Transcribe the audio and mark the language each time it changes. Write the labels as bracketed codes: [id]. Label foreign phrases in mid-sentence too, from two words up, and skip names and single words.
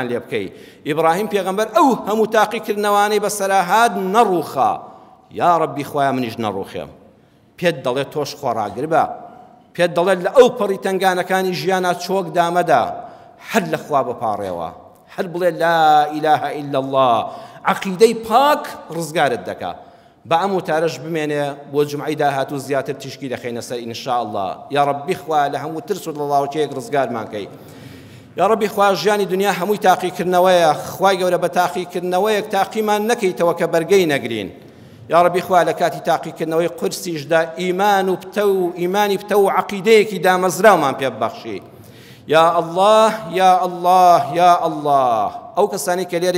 [ckb] لێ بکەی ئیبراهیم پێغەمبەر ئەو هەموو تاقیکردنەوانەی بەسەرا هات نەڕووخا یا ڕەبی خوایە منیش نەڕووخێم پێت دەڵێت تۆش خۆڕاگر بە پێت دەڵێت لە ئەو پەڕی تەنگانەکانی ژیانە چۆک دامەدا هەر لە خوا بپاڕێەوە هەر بڵێ [ar] لا إله إلا الله [ckb] عقیدەی پاک ڕزگارت دەکا بە ئەم وتارەش بمێنێ بۆ جمعەی داهاتوو زیاتر تیشکی دەخەینە سەر [ar] ئینشاء الله [ckb] یا ڕەبی خوا لە هەموو ترس و دڵاوچەیەک ڕزگارمان کەی یا ڕەبی خوا ژیانی دنیا هەمووی تاقیکردنەوەیە خوای گەورە بە تاقیکردنەوەیەک تاقیمان نەکەیتەوە کە بەرگەی نەگرین یا ڕەبی خوا لە کاتی تاقیکردنەوەی قورسیشدا ئیمان و پتە و ئیمانی پتە و عەقیدەیەکی دامەزراومان پێ ببەخشی [ar] یا الله یا الله یا الله [ckb] ئەو کەسانی کە لێرە